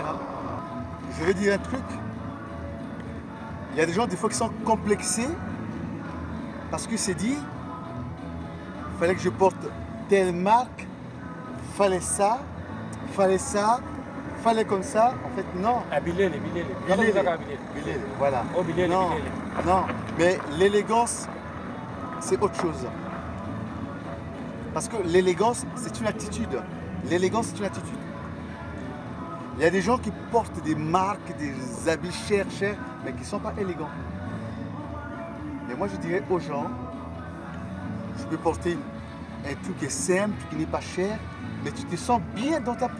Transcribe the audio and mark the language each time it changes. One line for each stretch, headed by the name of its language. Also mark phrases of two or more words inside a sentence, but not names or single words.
French: Hein. Je vais dire un truc. Il y a des gens des fois qui sont complexés parce qu'ils se disent il fallait que je porte telle marque, fallait ça, fallait comme ça. En fait, non. Ah, Bilele, Bilele. Bilele. Bilele. Bilele, voilà. Oh, Bilele, non, Bilele. non, mais l'élégance, c'est autre chose. Parce que l'élégance, c'est une attitude. L'élégance, c'est une attitude. Il y a des gens qui portent des marques, des habits chers, mais qui ne sont pas élégants. Mais moi, je dirais aux gens, je peux porter un truc qui est simple, qui n'est pas cher, mais tu te sens bien dans ta peau.